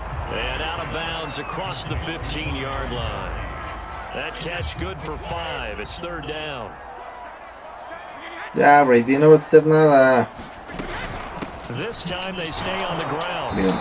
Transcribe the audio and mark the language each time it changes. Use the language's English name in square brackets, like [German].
[English] And out of bounds across the 15-yard line. That catch good for 5. It's 3rd down. [Spanish] Ya, Brady, no vas a hacer nada. [English] This time they stay on the ground.